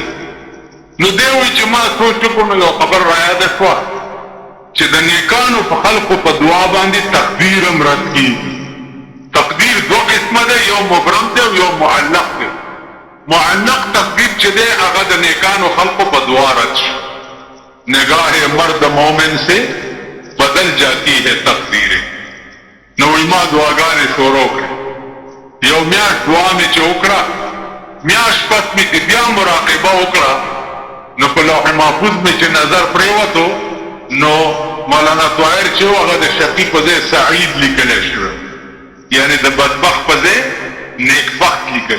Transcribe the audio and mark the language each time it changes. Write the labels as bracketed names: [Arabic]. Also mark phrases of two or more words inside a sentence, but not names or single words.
[Pashto] نو دی وایي چې ما سوچ وکړو نو یو خبر رایاده شوه چې د نیکانو په خلقو په دعا باندې تقدیر هم رد کېږي. تقدیر دو قسمه ده، یو مبرم ده او یو معلق ده. معلق تقدیر چې ده هغه د نیکانو خلقو په دعا رد شي. [Urdu] نگاہ مرد مومن سے بدل جاتی ہے تقدیریں. [Pashto] نو ما دعاګانې شروع کړې، یو میاشت دعا مې چې وکړه، میاشت پس مې چې بیا مراقبه وکړه نو په لوح محفوظ مې چې نظر پرېوتو نو مولانا طاهر چې و هغه د شقي په ځای سعید لیکلی شوی، یعنی د بدبخت په ځای نیکبخت لیکلی.